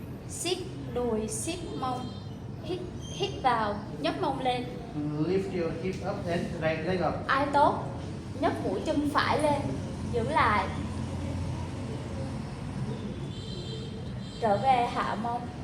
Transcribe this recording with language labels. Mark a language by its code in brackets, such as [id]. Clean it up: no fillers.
[vi] siết đùi, siết mông, hít vào, nhấc mông lên, [en] Lift your hip up and right leg up. [vi] ai tốt, nhấc mũi chân phải lên, giữ lại, trở về hạ mông,